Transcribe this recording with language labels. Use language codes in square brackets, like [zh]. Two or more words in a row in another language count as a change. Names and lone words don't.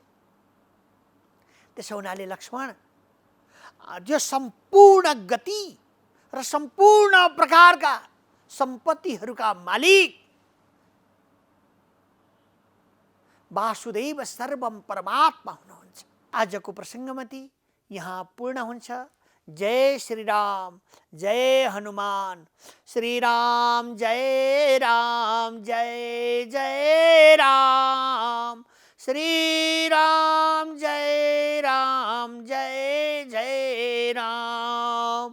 [ne] त्यसो हुनाले लक्ष्मण, जो सम्पूर्ण गति र सम्पूर्ण प्रकारका सम्पत्तिहरूका मालिक वासुदेव सर्वम परमात्मा हुनुहुन्छ। आजको प्रसङ्गमती यहाँ पूर्ण हुन्छ। जय श्री राम, जय हनुमान। श्री राम जय राम, जय जय राम। श्री राम जय राम, जय जय राम।